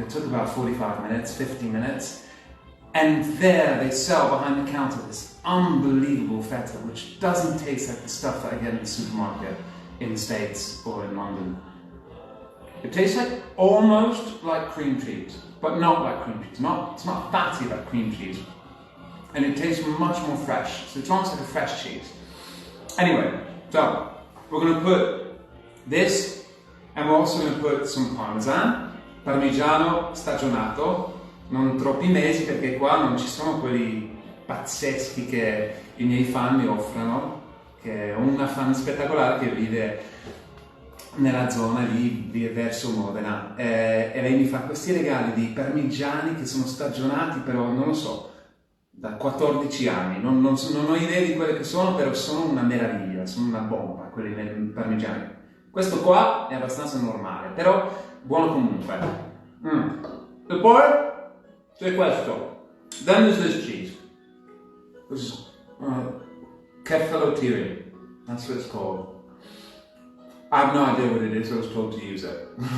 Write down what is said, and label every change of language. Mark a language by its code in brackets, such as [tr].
[en] It took about 45 minutes, 50 minutes. And there they sell behind the counter this unbelievable feta, which doesn't taste like the stuff that I get in the supermarket. in the States or in London. It tastes like almost like cream cheese, but not like cream cheese. It's not fatty like cream cheese. And it tastes much more fresh. So it's almost like a fresh cheese. Anyway, so we're going to put this, and we're also going to put some [it] parmigiano stagionato, non troppi mesi perché qua non ci sono quelli pazzeschi che i miei fan mi offrono, che ho una fan spettacolare che vive nella zona lì verso Modena, e lei mi fa questi regali di parmigiani che sono stagionati, però non lo so, da 14 anni, non ho idea di quelle che sono, però sono una meraviglia, sono una bomba quelli parmigiani. Questo qua è abbastanza normale, però buono comunque. E poi c'è questo, [en] then there's this cheese, this is kefalotiri, that's what it's called. I have no idea what it is, I was told to use it.